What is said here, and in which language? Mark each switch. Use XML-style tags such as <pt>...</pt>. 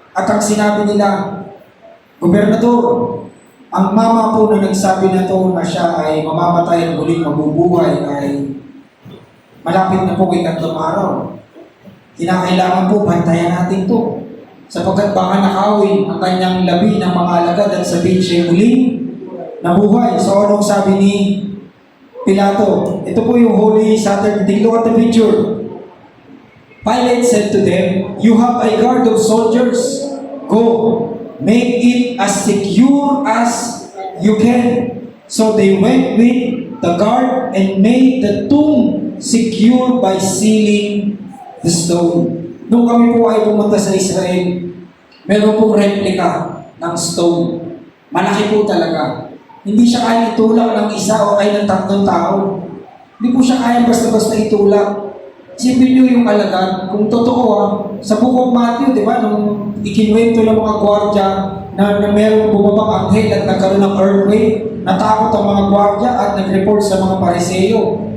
<tl>At ang sinabi nila, Gobernador, ang mama po na nagsabi na to na siya ay mamamatay at muling mabubuhay ay malapit na po kay 3 araw. Kinakailangan po bantayan natin to. Sapagkat baka nakawin ang kanyang labi ng mga alagad at sabihin siya muling nabuhay. So anong sabi ni Pilato? Ito po yung Holy Saturday.</tl> <en>Look at the picture. Pilate said to them, you have a guard of soldiers. Go, make it as secure as you can. So they went with the guard and made the tomb secure by sealing the stone.</en> <tl>Nung kami po ay pumunta sa Israel, meron pong replica ng stone. Malaki po talaga. Hindi siya kaya itulak ng isa o kaya ng 3 tao. Hindi po siya kaya basta-basta itulak. Sipin niyo yung alagad, kung totoo sa Book of Matthew, di ba, nung ikinwento ng mga gwardya na merong bumabang anghel at nagkaroon ng earthquake, natakot ang mga gwardya at nag-report sa mga Pariseo.</tl>